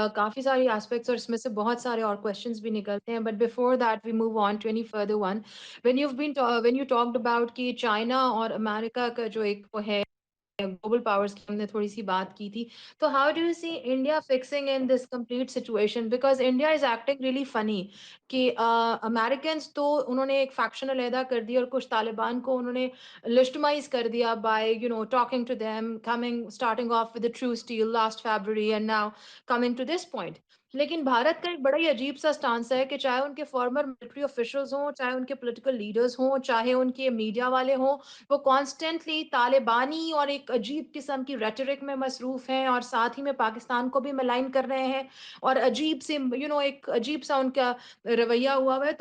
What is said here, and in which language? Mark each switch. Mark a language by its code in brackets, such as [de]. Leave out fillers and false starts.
[ur] کافی ساری aspects اور اس میں سے بہت سارے اور questions بھی نکلتے ہیں. [en] But before that we move on to any further one. When you talked about [ur] کہ چائنا اور امریکہ کا جو ایک وہ ہے global powers کی ہم نے تھوڑی سی بات کی تھی. تو [en] how do you see India fixing in this complete situation? Because India is acting really funny [ur] کہ Americans تو انہوں نے ایک faction علیحدہ کر دی اور کچھ طالبان کو انہوں نے legitimize کر دیا [en] by talking to them, starting off with the true steel last February and now coming to this point. [ur] لیکن بھارت کا ایک بڑا ہی عجیب سا سٹانس ہے کہ چاہے ان کے فارمر ملٹری آفیشلز ہوں، چاہے ان کے پولیٹیکل لیڈرز ہوں، چاہے ان کے میڈیا والے ہوں، وہ کانسٹنٹلی طالبانی اور ایک عجیب قسم کی ریٹرک میں مصروف ہیں اور ساتھ ہی میں پاکستان کو بھی ملائن کر رہے ہیں اور عجیب سے ایک عجیب سا ان کا رویہ ہوا ہوا ہے.